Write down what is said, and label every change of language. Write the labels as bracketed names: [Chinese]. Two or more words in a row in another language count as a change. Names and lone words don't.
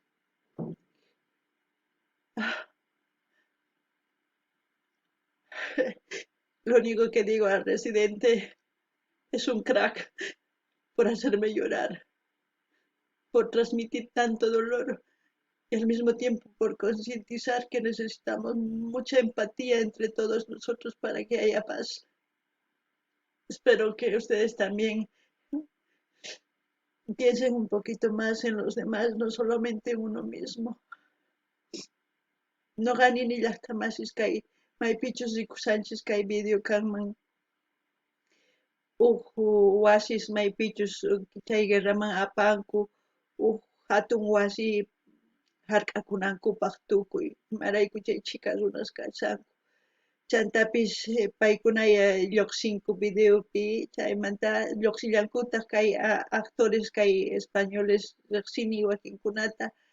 [Spanish] lo único que digo al residente es un crack por hacerme llorar, por transmitir tanto dolor y al mismo tiempo por concientizar que necesitamos mucha empatía entre todos nosotros para que haya paz. Espero que ustedes también piensen un poquito más en los demás, no solamente en uno mismo. [Quechua] No gani ni llaqtamasis kay maypichus rikusanchis kay video kanman wasis maypichus chay guerraman apanku hatun wasi hark'akunankupaq tukuy imarayku chay chika runas kashanku chantapis paykuna lluqsinku videopi chaymanta lluqsillankutaq kay actores kay españoles riqsini wakinkunata